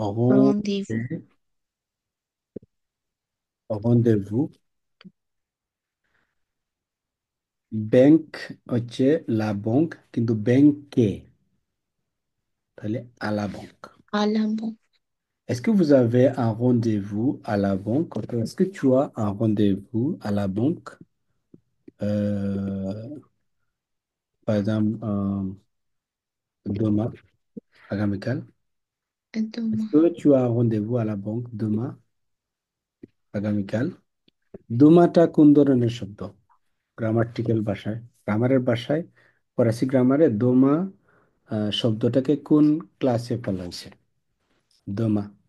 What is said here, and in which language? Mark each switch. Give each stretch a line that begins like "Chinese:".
French: Rendez-vous.
Bangla: রন্ধেবু। Bank হচ্ছে লা বঙ্ক, কিন্তু ব্যাংকে তাহলে আলা বঙ্ক।
French: À la bombe. Est-ce que vous avez un rendez-vous à la banque? Est-ce que tu as un rendez-vous à la banque? Euh, par exemple, demain, আগামীকাল। Est-ce Demain. que tu as un rendez-vous à la banque demain, আগামীকাল?
Bangla: দোমাটা কোন ধরনের শব্দ? Grammatical ভাষায়, গ্রামারের ভাষায়, ফরাসি গ্রামারে দোমা শব্দটাকে কোন ক্লাসে ফেলা হয়েছে? দোমা।